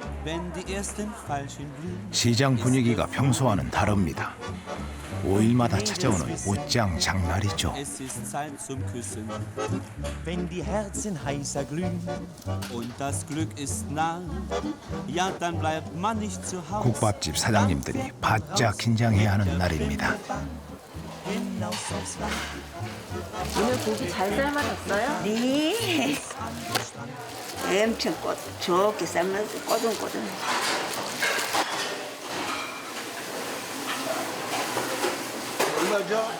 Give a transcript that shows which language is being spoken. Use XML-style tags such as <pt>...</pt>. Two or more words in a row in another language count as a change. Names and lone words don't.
<ko>시장 분위기가 평소와는 다릅니다. 5일마다 찾아오는 옷장 장날이죠.</ko> <de>Wenn die Herzen heißer glühen und das Glück ist nah, ja, dann bleibt man nicht zu Hause.</de> <ko>국밥집 사장님들이 바짝 긴장해야 하는 날입니다. 오늘 고기 잘 삶아졌어요? 네. 엄청 좋게 삶아서 꼬들꼬들. 얼마죠?</ko>